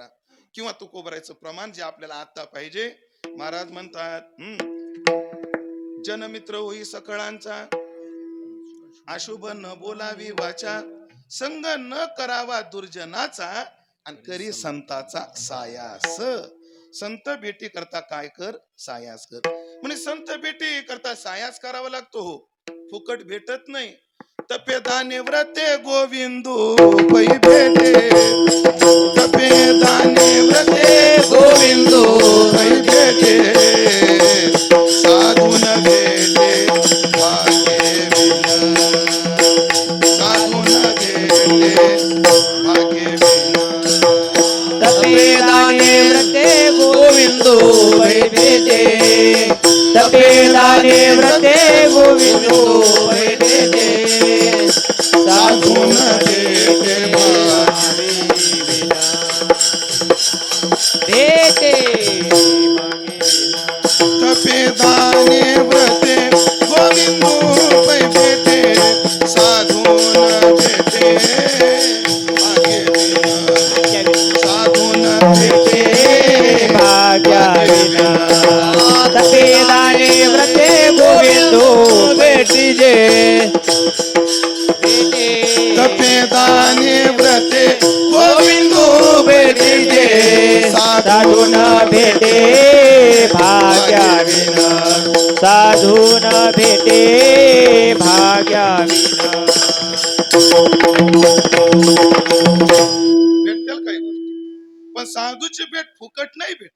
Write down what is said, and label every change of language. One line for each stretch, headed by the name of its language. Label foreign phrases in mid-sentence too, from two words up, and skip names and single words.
Marathi: किंवा तुकोबरायचं प्रमाण जे आपल्याला आता पाहिजे. महाराज म्हणतात जनमित्र होई सकळांचा, अशुभ न बोलावी वाचा, संग न करावा दुर्जनाचा, आणि करी संताचा सायास. संत भेटी करता काय कर? सायास कर. म्हणजे संत भेटी करता सायास करावा लागतो. हो, फुकट भेटत नाही. तपे दाने व्रते गोविंदू पै भेटे, तपे दाने व्रते गोविंदू पै भेटे, साधू न भेटे भाग्य विन, साधू न भेटे भाग्य विन. तपे दाने व्रते गोविंदो वै भेटे, तपे दाने व्रते गोविंदो वै भेटे, साधू न भेटे भेटे. तपे दाने व्रते गोविंदो पै भेटे, साधू न भेटे भाग्य विन, साधू न भेटे भाग्या विना. तपे दाने व्रते गोविंदो भेटीजे, तपे दाने व्रते गोविंदो भेटीजे, साधू न भेटे भाग्या विना, साधू न भेटे भाग्या विना. भेटतील काही गोष्टी, पण साधूची भेट फुकट नाही भेट.